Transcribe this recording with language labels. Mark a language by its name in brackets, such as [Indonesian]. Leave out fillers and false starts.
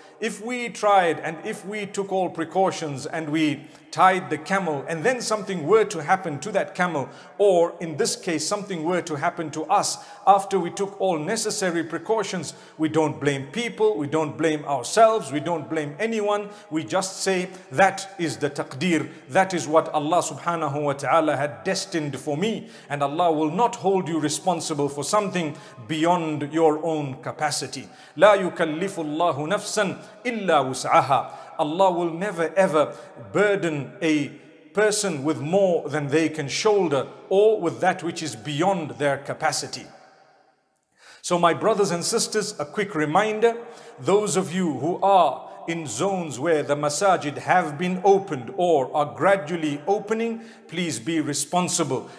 [English] If we tried and if we took all precautions and we tied the camel and then something were to happen to that camel, or in this case something were to happen to us after we took all necessary precautions, we don't blame people, we don't blame ourselves, we don't blame anyone. We just say that is the taqdeer, that is what Allah subhanahu wa ta'ala had destined for me, and Allah will not hold you responsible for something beyond your own capacity. [Arabic] لا يكلف الله نفسا إلا وسعها. [English] Allah will never ever burden a person with more than they can shoulder or with that which is beyond their capacity. So my brothers and sisters, a quick reminder, those of you who are in zones where the masajid have been opened or are gradually opening, please be responsible.